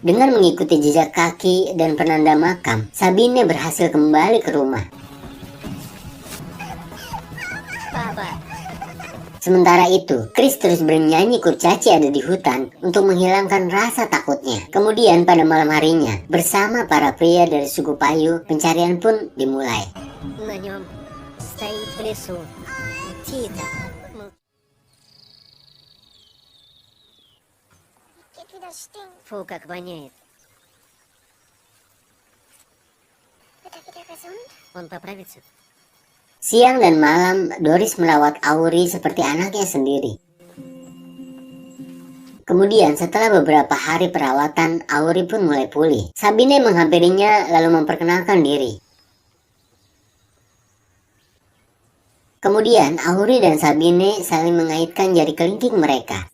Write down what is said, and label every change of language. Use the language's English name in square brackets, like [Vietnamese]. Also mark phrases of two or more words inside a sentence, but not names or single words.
[Indonesian] Dengan mengikuti jejak kaki dan penanda makam, Sabine berhasil kembali ke rumah. Sementara itu, Chris terus bernyanyi kurcaci ada di hutan untuk menghilangkan rasa takutnya. Kemudian pada malam harinya, bersama para pria dari suku Payu, pencarian pun dimulai. [Russian] На нем стоит в лесу Тита. Фу, как воняет. Он поправится? [Indonesian] Siang dan malam, Doris merawat Auri seperti anaknya sendiri. Kemudian setelah beberapa hari perawatan, Auri pun mulai pulih. Sabine menghampirinya lalu memperkenalkan diri. Kemudian Auri dan Sabine saling mengaitkan jari kelingking mereka.